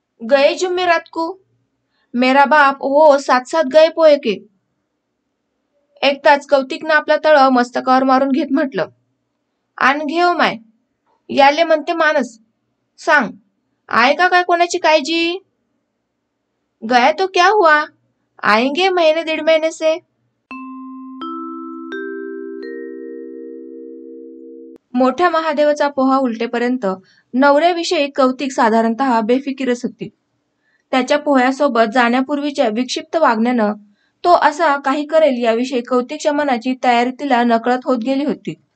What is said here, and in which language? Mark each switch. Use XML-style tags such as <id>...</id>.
<hi>गए जुम्मेरात को. मेरा बाप वो साथ साथ गए पोये के.</hi> <mr>एकदाच कौतिकनं आपला तळ मस्तकावर मारून घेत म्हटलं, आण घेव माय. याले म्हणते मानस. सांग, आहे का काय कोणाची काळजी?</mr> <hi>गया तो क्या हुआ, आएंगे महीने 1.5 महीने से.</hi> <mr>मोठ्या महादेवाचा पोहा उलटेपर्यंत नवऱ्याविषयी कौतिक साधारणतः बेफिकीरच होती. त्याच्या पोह्यासोबत जाण्यापूर्वीच्या विक्षिप्त वागण्यानं तो असा काही करेल याविषयी कौतिकच्या मनाची तयारी तिला नकळत होत गेली होती.</mr>